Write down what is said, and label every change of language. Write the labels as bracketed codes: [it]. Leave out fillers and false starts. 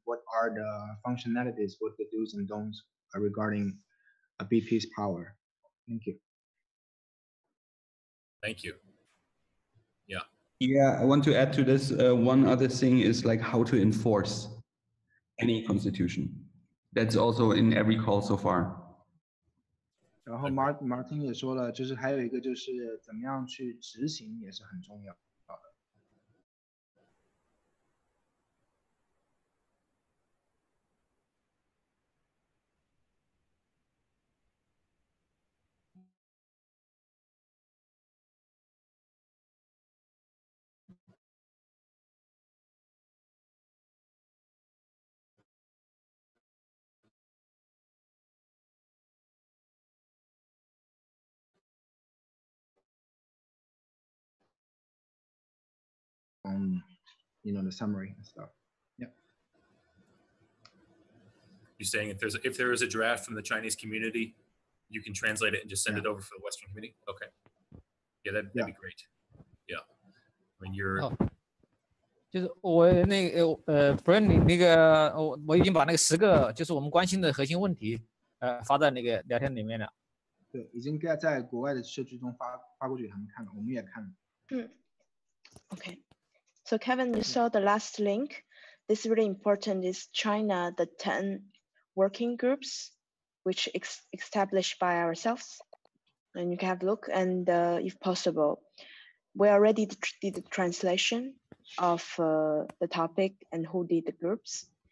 [en] What are the functionalities, what the do's and don'ts regarding BP's power? Thank you. Thank you. Yeah. Yeah, I want to add to this. One other thing is like how to enforce any constitution. That's also in every call so far. [zh] 然后 Martin 也说了，就是还有一个就是怎么样去执行也是很重要的。 [en] The summary and stuff. Yeah. You're saying if there is a draft from the Chinese community, you can translate it and just send it over for the Western community? Okay. Yeah, that'd be great. mean, you're [zh] 就是我那个不是你那个我已经把那个10个就是我们关心的核心问题发在那个聊天里面了。对，已经在国外的社区中发过去，他们看了，我们也看了。 [en] Okay. So Kevin, you saw the last link. This is really important. Is China the 10 working groups which established by ourselves, and you can have a look. And if possible, we already did the translation of the topic and who did the groups.